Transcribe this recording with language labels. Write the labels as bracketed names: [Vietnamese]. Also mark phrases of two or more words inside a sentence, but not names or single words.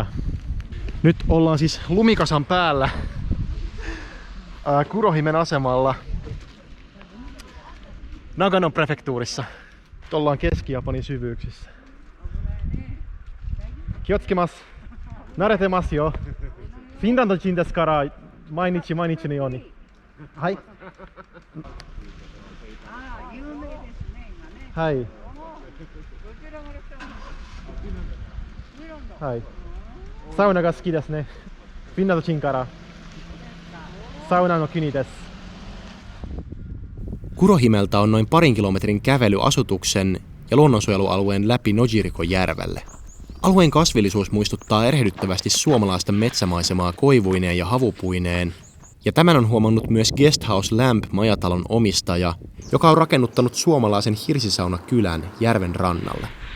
[Finnish] Nyt ollaan siis lumikasan päällä Kurohimen asemalla Naganon prefektuurissa. Nyt ollaan Keski-Japanin syvyyksissä. [Japanese] 気をつけます。慣れてますよ. フィンランド人ですから毎日のように。はい。有名ですね、今ね。はい。どちらから来たの？フィンランド。はい。サウナが好きですね。フィンランド人からサウナの国です。 [Finnish] Kurohimeltä on noin parin kilometrin kävely asutuksen ja luonnonsuojelualueen läpi Nojirikojärvelle. Alueen kasvillisuus muistuttaa erehdyttävästi suomalaista metsämaisemaa koivuineen ja havupuineen, ja tämän on huomannut myös Guesthouse Lamp-majatalon omistaja, joka on rakennuttanut suomalaisen hirsisaunakylän järven rannalle.